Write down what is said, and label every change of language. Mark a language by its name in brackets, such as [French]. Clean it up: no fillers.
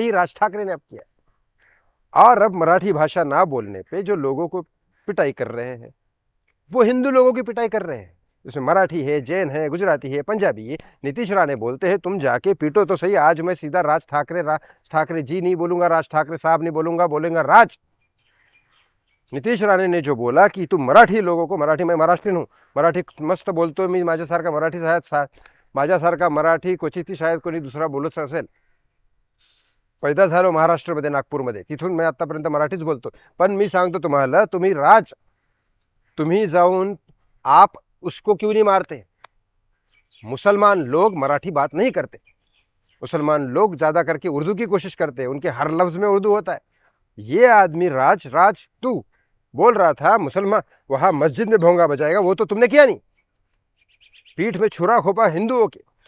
[Hindi] यही राज ठाकरे ने अब किया। और अब मराठी भाषा ना बोलने पे जो लोगों को पिटाई कर रहे हैं, वो हिंदू लोगों की पिटाई कर रहे हैं। उसमें मराठी है, जैन है, गुजराती है, पंजाबी है। नीतीश राणे बोलते हैं तुम जाके पीटो तो सही। आज मैं सीधा राज ठाकरे जी नहीं बोलूंगा, राज ठाकरे साहब नहीं बोलूंगा, बोलेंगा राज। नितीश राणे ने जो बोला कि तुम मराठी लोगों को, मराठी, मैं महाराष्ट्रीयन हूँ, [Marathi] मराठी मस्त बोलतो मी, माझ्यासारखा मराठी माझ्यासारखा मराठी क्वचित शायद कोणी दुसरा बोलत असेल। पैदा झालो महाराष्ट्रामध्ये, नागपूरमध्ये, तिथून मैं आतापर्यंत मराठीच बोलतो। पण मी सांगतो तुम्हाला, तुम्ही जाऊन [Hindi] आप उसको क्यों नहीं मारते? मुसलमान लोग मराठी बात नहीं करते, मुसलमान लोग ज्यादा करके उर्दू की कोशिश करते हैं, उनके हर लफ्ज में उर्दू होता है। ये आदमी राज तू बोल रहा था मुसलमान वहां मस्जिद में भोंगा बजाएगा, वो तो तुमने किया नहीं, पीठ में छुरा खोपा हिंदुओं के।